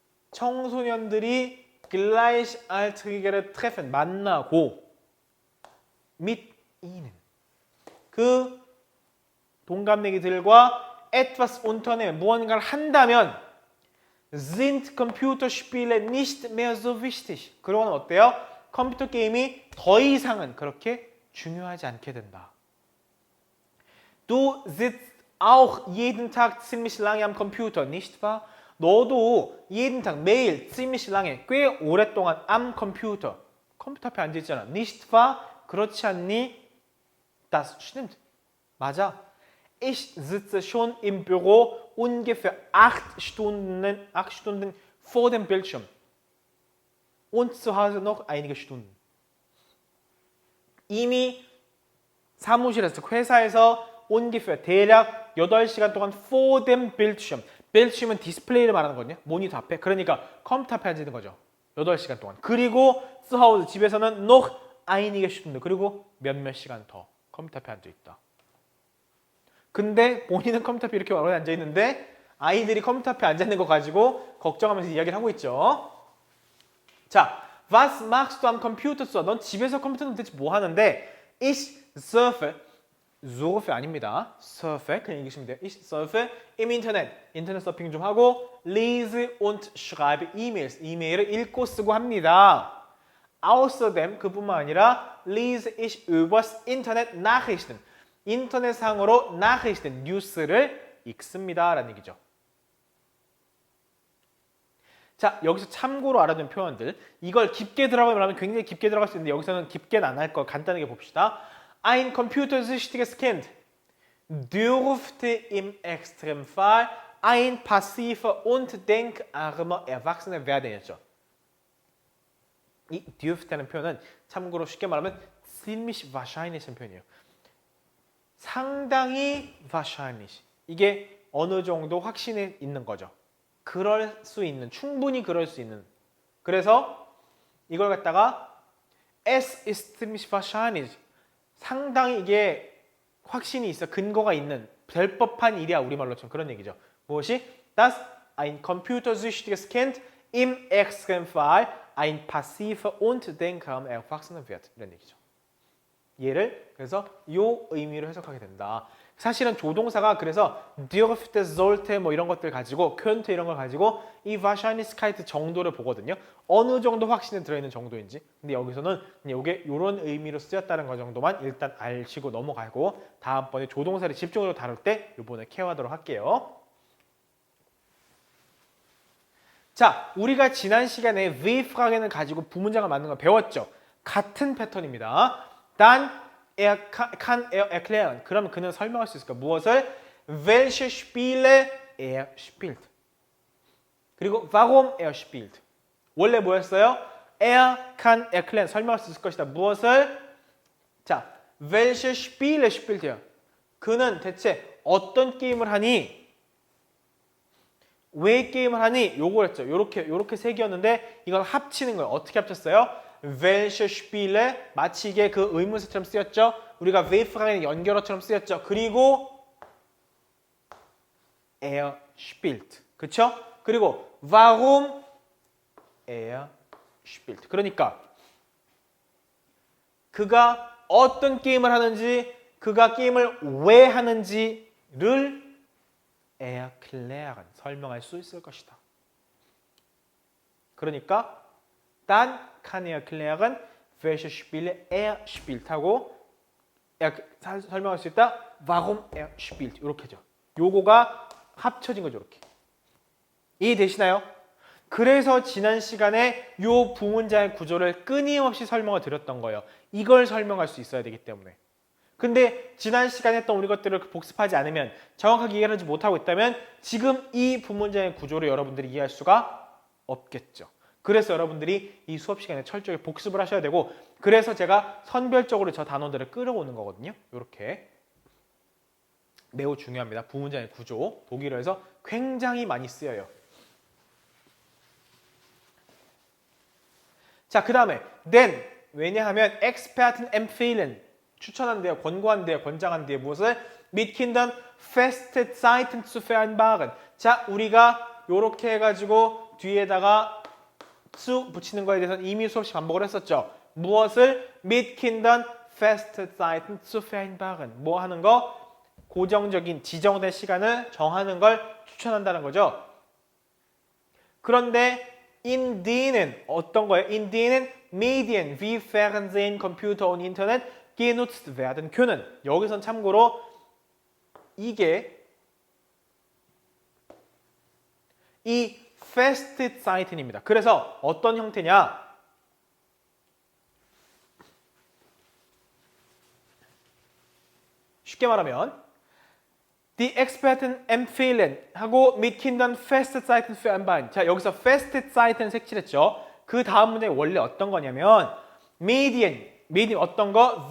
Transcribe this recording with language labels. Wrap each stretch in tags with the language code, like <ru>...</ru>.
<ko>청소년들이</ko> <de>gleichaltrige를 treffen,</de> <ko>만나고</ko> <de>mit ihnen.</de> <ko>그 동갑내기들과</ko> <de>etwas unternehmen,</de> <ko>무언가를 한다면</ko> <de>sind Computerspiele nicht mehr so wichtig.</de> <ko>그러고는 어때요? 컴퓨터 게임이 더 이상은 그렇게 중요하지 않게 된다.</ko> <de>Du sitzt auch jeden Tag ziemlich lange am Computer, nicht wahr?</de> <ko>너도</ko> <de>jeden Tag</de> <ko>매일</ko> <de>ziemlich lange</de> <ko>꽤 오랫동안</ko> <de>am Computer</de> <ko>컴퓨터 앞에 앉아 있잖아.</ko> <de>nicht wahr?</de> <ko>그렇지 않니?</ko> <de>Das stimmt.</de> <ko>맞아.</ko> <de>Ich sitze schon im Büro ungefähr 8 Stunden vor dem Bildschirm. Und zu Hause noch einige Stunden.</de> <ko>이미 사무실에서, 회사에서</ko> <de>ungefähr</de> <ko>대략 8시간 동안</ko> <de>vor dem Bildschirm.</de> <ko>Bildschirm은 디스플레이를 말하는 거거든요. 모니터 앞에. 그러니까 컴퓨터 앞에 앉아 있는 거죠. 8시간 동안. 그리고</ko> <de>zu Hause,</de> <ko>집에서는</ko> <de>noch einige Stunden.</de> <ko>그리고 몇몇 시간 더 컴퓨터 앞에 앉아 있다. 근데 본인은 컴퓨터 앞에 이렇게 오래 앉아 있는데 아이들이 컴퓨터 앞에 앉아 있는 거 가지고 걱정하면서 이야기를 하고 있죠.</ko> <de>자, was machst du am Computer?</de> <ko>넌 집에서 컴퓨터는 대체 뭐 하는데?</ko> <de>Ich surfe</de> <ko>아닙니다.</ko> <de>surfe</de> <ko>그냥 읽으시면 돼요.</ko> <de>Ich surfe im Internet.</de> <ko>인터넷 서핑 좀 하고</ko> <de>lese und schreibe E-Mails.</de> <ko>이메일을 읽고 쓰고 합니다.</ko> <de>Außerdem</de> <ko>그뿐만 아니라</ko> <de>lese ich übers Internet Nachrichten.</de> <ko>인터넷상으로 Nachrichten, 뉴스를 읽습니다. 라는 얘기죠. 자, 여기서 참고로 알아둔 표현들. 이걸 깊게 들어가면 굉장히 깊게 들어갈 수 있는데 여기서는 깊게는 안 할 거 간단하게 봅시다.</ko> <de>Ein computersüchtiges Kind dürfte im Extremfall ein passiver und denkarmer Erwachsener werden.</de> <ko>했죠. 이 dürfte라는 표현은 참고로 쉽게 말하면</ko> <de>ziemlich wahrscheinlich</de> <ko>인 표현이에요. 상당히 wahrscheinlich. 이게 어느 정도 확신이 있는 거죠. 그럴 수 있는, 충분히 그럴 수 있는. 그래서 이걸 갖다가</ko> <de>es ist ziemlich wahrscheinlich.</de> <ko>상당히 이게 확신이 있어, 근거가 있는, 될 법한 일이야. 우리말로 좀 그런 얘기죠. 무엇이?</ko> <de>dass ein computersüchtiges Kind im Extremfall ein passiver und denkarmer Erwachsener wird.</de> <ko>이런 얘기죠. 얘를 그래서 요 의미로 해석하게 된다. 사실은 조동사가 그래서 dürfte, sollte 뭐 이런 것들 가지고 könnte 이런 걸 가지고 이 wahrscheinlichkeit 정도를 보거든요. 어느 정도 확신이 들어있는 정도인지. 근데 여기서는 이게 이런 의미로 쓰였다는 것 정도만 일단 알시고 넘어가고 다음번에 조동사를 집중적으로 다룰 때 이번에 케어하도록 할게요. 자, 우리가 지난 시간에 W-Fragen을 가지고 부문장을 만드는 걸 배웠죠. 같은 패턴입니다.</ko> <de>Dann kann er erklären.</de> <ko>그럼 그는 설명할 수 있을까? 무엇을?</ko> <de>Welche Spiele er spielt.</de> <ko>그리고</ko> <de>warum er spielt.</de> <ko>원래 뭐였어요?</ko> <de>Er kann erklären.</de> <ko>설명할 수 있을 것이다. 무엇을?</ko> <de>자, welche Spiele spielt er.</de> <ko>그는 대체 어떤 게임을 하니? 왜 게임을 하니? 요거였죠. 요렇게 세 개였는데 이걸 합치는 거예요. 어떻게 합쳤어요? welche Spiele 마치 이게 그 의문사처럼 쓰였죠. 우리가 welche랑 연결어처럼 쓰였죠.</ko> <de>그리고 er spielt.</de> <ko>그쵸?</ko> <de>그리고 warum er spielt.</de> <ko>그러니까 그가 어떤 게임을 하는지, 그가 게임을 왜 하는지를 erklären, 설명할 수 있을 것이다.</ko> <de>그러니까 dann kann erklären, welche Spiele er spielt</de> <ko>하고 설명할 수 있다.</ko> <de>warum er spielt.</de> <ko>이렇게죠. 요거가 합쳐진 거죠. 이렇게. 이해되시나요? 그래서 지난 시간에 요 부문장의 구조를 끊임없이 설명을 드렸던 거예요. 이걸 설명할 수 있어야 되기 때문에. 근데 지난 시간에 했던 우리 것들을 복습하지 않으면, 정확하게 이해하지 못하고 있다면 지금 이 부문장의 구조를 여러분들이 이해할 수가 없겠죠. 그래서 여러분들이 이 수업 시간에 철저히 복습을 하셔야 되고, 그래서 제가 선별적으로 저 단어들을 끌어오는 거거든요. 이렇게. 매우 중요합니다. 부문장의 구조. 독일어에서 굉장히 많이 쓰여요. 자, 그 다음에 then.</ko> <de>왜냐하면 experten empfehlen.</de> <ko>추천한대요. 권고한대요. 권장한대요. 무엇을?</ko> <de>mit Kindern feste Zeiten zu vereinbaren.</de> <ko>자, 우리가 요렇게 해가지고 뒤에다가 zu 붙이는 거에 대해서는 이미 수없이 반복을 했었죠. 무엇을?</ko> <de>mit Kindern feste Zeiten zu vereinbaren.</de> <ko>뭐 하는 거? 고정적인 지정된 시간을 정하는 걸 추천한다는 거죠. 그런데</ko> <de>in denen</de> <ko>어떤 거예요?</ko> <de>in denen Medien wie Fernsehen, Computer und Internet genutzt werden können.</de> <ko>여기선 참고로 이게 이 feste Zeiten입니다. 그래서 어떤 형태냐? 쉽게 말하면</ko> <de>Die Experten empfehlen 하고 mit Kindern feste Zeiten vereinbaren.</de> <ko>자, 여기서</ko> <de>feste Zeiten</de> <ko>색칠했죠. 그 다음 문제 원래 어떤 거냐면 Medien 어떤 거?</ko>